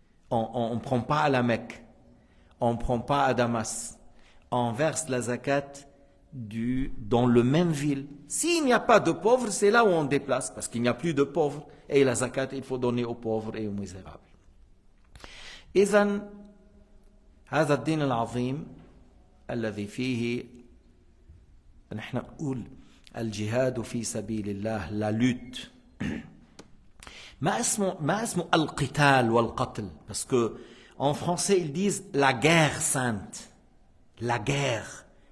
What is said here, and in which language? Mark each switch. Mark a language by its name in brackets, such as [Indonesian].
[French] On ne prend pas à la Mecque, on ne prend pas à Damas. On verse la zakat dans le même ville. S'il n'y a pas de pauvres, c'est là où on déplace, parce qu'il n'y a plus de pauvres. Et la zakat, il faut donner aux pauvres et aux misérables. [Arabic] إذن هذا الدين العظيم الذي فيه نحن نقول الجهاد في سبيل الله [French] la lutte. [Arabic] ما اسمه القتال والقتل, [French] parce que en français ils disent la guerre sainte. La guerre.